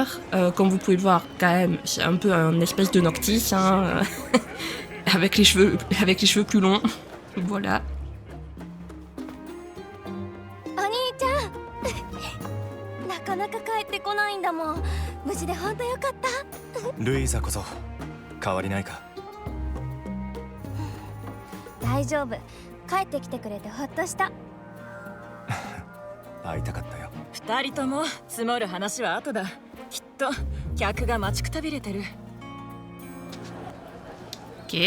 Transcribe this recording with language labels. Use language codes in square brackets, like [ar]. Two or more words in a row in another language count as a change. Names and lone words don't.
[fr] Comme vous pouvez le voir quand même, c'est un peu un espèce de Noctis. Hein, avec les cheveux plus longs. Voilà. [ja] Louisa こそ変わりないか。大丈夫。帰ってきてくれてほっとした。会いたかったよ。 2人とも積もる話は後だ。きっと客が待ちくたびれてる。 OK。